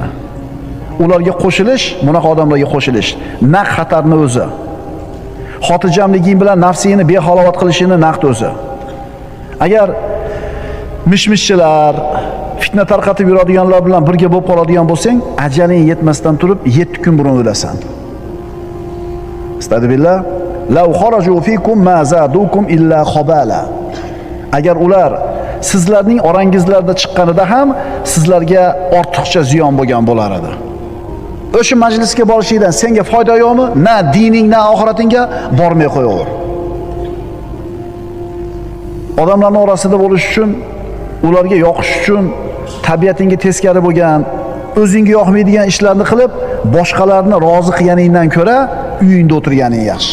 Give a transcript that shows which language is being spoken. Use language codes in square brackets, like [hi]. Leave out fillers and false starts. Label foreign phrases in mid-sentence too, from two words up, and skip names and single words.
[uz] Ularga qo'shilish, bunaqa odamlarga qo'shilish, naq xatarni o'zi. Xotirjamliging bilan nafsingni behalovat qilishini naqd o'zi. Agar mishmishchilar, fitna tarqatib yuradiganlar bilan birga bo'lib qoladigan bo'lsang, ajaling yetmasdan turib 7 kun burun o'lasan. Astagfirullah. [ar] لو خرجوا فيكم ما زادوكم إلا خبالا. [uz] Agar ular sizlarning orangizlarda chiqqanida ham sizlarga ortiqcha ziyon bo'lgan bo'lar edi. O'sha majlisga borishingdan senga foyda yo'qmi? Na dining, na oxiratingga bormay qo'yaver. Odamlarning orasida bo'lish uchun, ularga yoqish uchun tabiatingga teskari bo'lgan, o'zingga yoqmaydigan ishlarni qilib, boshqalarni rozi qilganingdan ko'ra uyingda o'tirganing yaxshi.